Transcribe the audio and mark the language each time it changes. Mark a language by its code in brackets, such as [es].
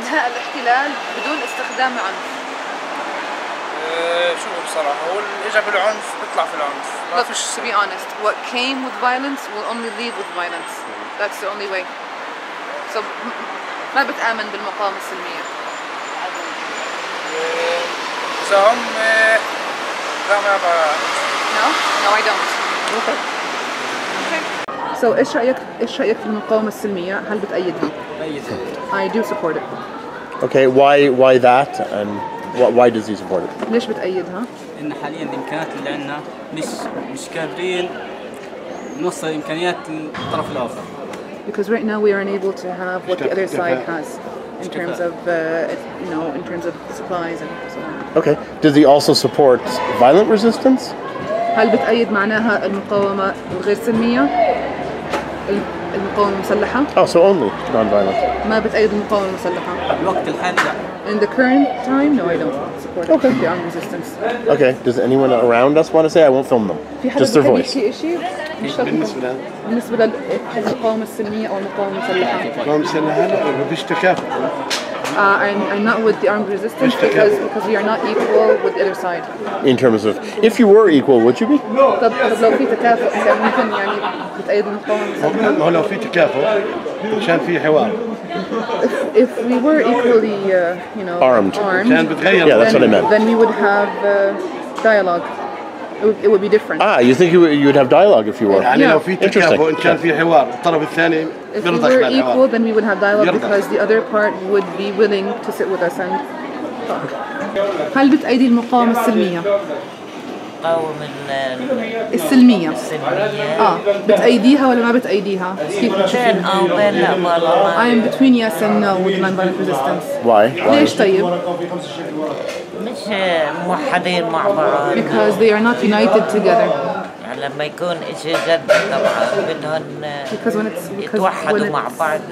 [ar] إنهاء الاحتلال بدون استخدام عنف. شو بصراحة هو اللي إجا بالعنف بيطلع في العنف. [en] Look, to be honest, what came with violence will only leave with violence. That's the only way. [ar] So ما بتآمن بالمقاومة السلمية. إذا هم لا ما بعرف. [en] No, I don't. Okay. [ar] So إيش رأيك في المقاومة السلمية؟ هل بتأيدها؟ [en] I do support it. Okay, why that and why does he support it? [ar] ليش بتأيدها؟ إن حاليا الإمكانيات اللي عندنا مش قادرين نوصل إمكانيات الطرف الآخر. [en] Because right now we are unable to have what the other side has in terms of in terms of supplies and so on. Okay. Does he also support violent resistance? [ar] هل بتأيد معناها المقاومة الغير سلمية؟ المقاومة المسلحة؟ [en] Oh, so only non-violent. [ar] ما بتأيد المقاومة المسلحة؟ الوقت الحالي لا. [en] In the current time, no, I don't support the armed resistance. Okay. Does anyone around us want to say? I won't film them. Just their voice. [ar] بالنسبة للمقاومة السلمية أو المقاومة المسلحة. المقاومة المسلحة لا مفيش تكافؤ. [en] I'm not with the armed resistance because we are not equal with the other side. In terms of, if you were equal, would you be? [ar] طب لو في تكافؤ كان ممكن يعني بتأيد المقاومة المسلحة. ما هو لو في تكافؤ عشان في حوار. [en] If we were equally, armed, [ar] كان بتغير. [en] Yeah, that's what I meant. Then we would have dialogue. It would be different. You think you would have dialogue if you were? [ar] يعني لو في تكافؤ كان في حوار الطرف الثاني بيرضى بالحوار. [en] If we were equal, then we would have dialogue because the other part would be willing to sit with us and talk. [ar] هل بتأيدي المقاومة السلمية؟ السلمية. بتأيديها ولا ما بتأيديها؟ كيف بتشوفين؟ [en] I am between yes and no with non-violent resistance. Why? [ar] ليش طيب؟ مش موحدين مع بعض. [en] Because they are not united together. [ar] لما يكون إشي جد طبعا بدهم يتوحدوا مع بعض.